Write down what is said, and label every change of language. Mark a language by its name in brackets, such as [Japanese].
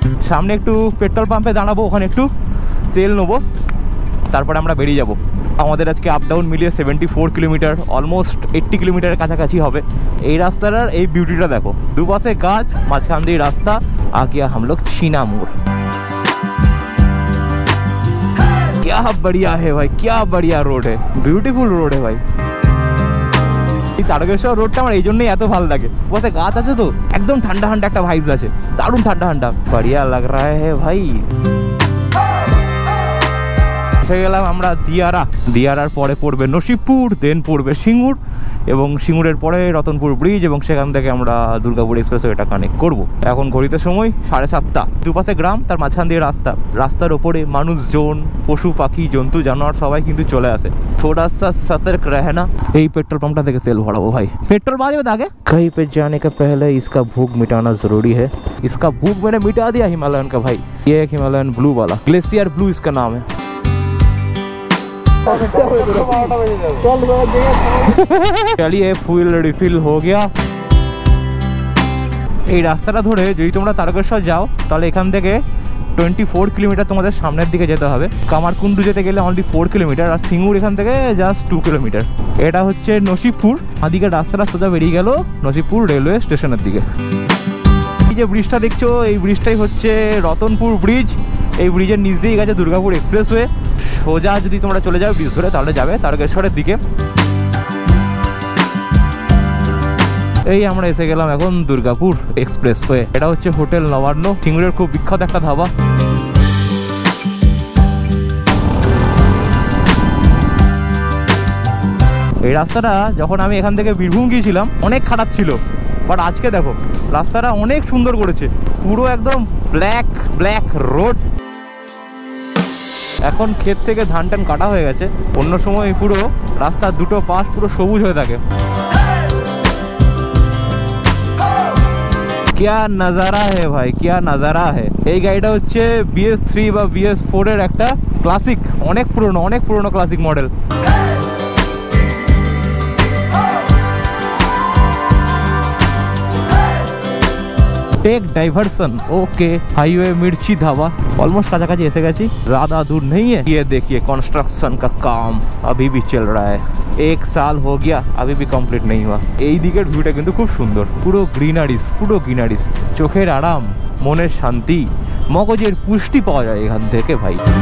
[Bangla] সামনে একটু পেট্রোল পাম্পে দাঁড়াবো, ওখানে একটু তেল নেবো, তারপরে আমরা বেরিয়ে যাব। আমাদের আজকে আপ ডাউন মিলিয়ে 74 কিলোমিটার, অলমোস্ট 80 কিলোমিটারের কাছাকাছি হবে। এই রাস্তাটার এই বিউটিটা দেখো, দুপাশে গাছ, মাঝখান দিয়ে রাস্তা, আগে [Hindi] हम लोग चीना मोड़। क्या बढ़िया है भाई, क्या बढ़िया रोड है, ब्यूटीफुल रोड है भाई। [Bangla] এই তারকেশ্বর রোডটা আমার এই জন্যই এত ভালো লাগে, বসে গাছ আছে তো একদম ঠান্ডা ঠান্ডা একটা ভাইবস আছে, দারুণ ঠান্ডা ঠান্ডা, [Hindi] बढ़िया लग रहा है भाई। [Bangla] এসে গেলাম আমরা দিয়ারার পরে পড়বে নসিবপুর, দেন পড়বে সিঙ্গুর, এবং সিঙ্গুরের পরে রতনপুর ব্রিজ, এবং সেখান থেকে আমরা দুর্গাপুর এক্সপ্রেসওয়ে এটা কানেক্ট করবো। এখন ঘড়িতে সময় 7:30, দুপাশে গ্রাম, তার মাঝখান দিয়ে রাস্তার ওপরে মানুষজন, পশু পাখি জন্তু জানোয়ার সবাই কিন্তু চলে আসে। [Hindi] थोड़ा सा सतर्क रहना। [Bangla] এই পেট্রোল পাম্পটা থেকে তেল ভরাবো ভাই, পেট্রোল বাজবে আগে। [Hindi] कहीं पे जाने का पहले इसका भूख मिटाना जरूरी है। इसका भूख मैंने मिटा दिया हिमालयन का भाई, ये एक हिमालयन ब्लू वाला, ग्लेशियर ब्लू इसका नाम है। चलिए ফুয়েল রিফিল हो गया। [Bangla] এই রাস্তাটা ধরে যদি তোমরা তারকেশ্বর যাও তাহলে এখান থেকে 24 কিলোমিটার তোমাদের সামনের দিকে যেতে হবে। কামারকুন্ডু যেতে গেলে অনলি 4 কিলোমিটার, আর সিঙ্গুর এখান থেকে জাস্ট 2 কিলোমিটার। এটা হচ্ছে নসিবপুর, আদিকে রাস্তাটা সোজা বেরিয়ে গেল নসিবপুর রেলওয়ে স্টেশনের দিকে। এই যে ব্রিজটা দেখছো, এই ব্রিজটাই হচ্ছে রতনপুর ব্রিজ। এই ব্রিজের নিচ দিয়েই গেছে দুর্গাপুর এক্সপ্রেসওয়ে। সোজা যদি তোমরা চলে যাও ব্রিজ ধরে তাহলে যাবে তারকেশ্বরের দিকে। এই আমরা এসে গেলাম এখন দুর্গাপুর এক্সপ্রেসওয়ে। এটা হচ্ছে হোটেল নবান্ন, সিঙ্গুরের খুব বিখ্যাত একটা ধাবা। এই রাস্তাটা যখন আমি এখান থেকে বীরভূম গিয়েছিলাম অনেক খারাপ ছিল, বাট আজকে দেখো রাস্তাটা অনেক সুন্দর করেছে, পুরো একদম ব্ল্যাক রোড। এখন ক্ষেত থেকে ধান টান কাটা হয়ে গেছে, অন্য সময় পুরো রাস্তার দুটো পাশ পুরো সবুজ হয়ে থাকে। [Hindi] क्या नजारा है भाई, क्या नजारा है। [Bangla] এই গাড়িটা হচ্ছে BS3 বা BS4 এর একটা ক্লাসিক, অনেক পুরনো classic model. [Hindi] Take diversion okay highway मिर्ची ढाबा ऑलमोस्ट [Bangla] काछाकाछि एसे गेছি [Hindi] ज़्यादा दूर नहीं है ये देखिए कंस्ट्रक्शन का काम अभी भी चल रहा है 1 साल हो गया अभी भी कंप्लीट नहीं हुआ [Bangla] এই দিকের ভিউটা কিন্তু খুব সুন্দর পুরো গ্রিনারিস চোখের আরাম মনের শান্তি মগজের পুষ্টি পাওয়া যায় এখান থেকে ভাই